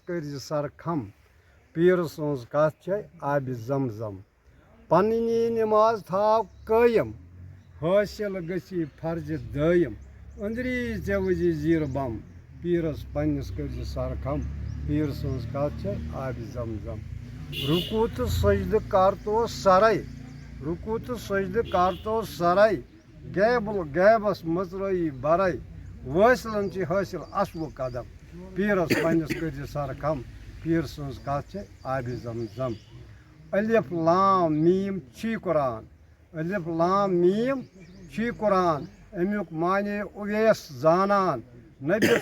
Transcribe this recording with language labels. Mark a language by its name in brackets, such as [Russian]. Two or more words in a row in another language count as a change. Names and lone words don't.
[Kashmiri] کٔرزِ سر کھم پیٖرٕ سٕنٛز کتھ چھے آبِ زم زم پنٕنی نٮ۪ماز تھاو قٲیِم حٲصِل گژھی فرضِ دٲیِم أنٛدری ژےٚ وٕزِ زیٖرٕ بم پیٖرس پنٛنِس کٔرزِ سر کھم پیٖرٕ سٕنٛز کتھ چھے آبِ زم زم رُکوٗ تہٕ سجدٕ کر تو سرے رُکوٗ تہٕ سجدٕ کر تو سرے غیبس مژرٲیی برے وٲصلن چھِ حٲصِل اصوُ قدم پیٖرس پنٛنِس کٔرزِ سر کھم پیٖرٕ سٕنٛز کتھ چھے آبِ زم زم [Arabic] الف لام میٖم [Kashmiri] چھی قرآن [Arabic] الف لام میٖم [Kashmiri] چھی قرآن امیُک معنے اویس زانان نبِیَس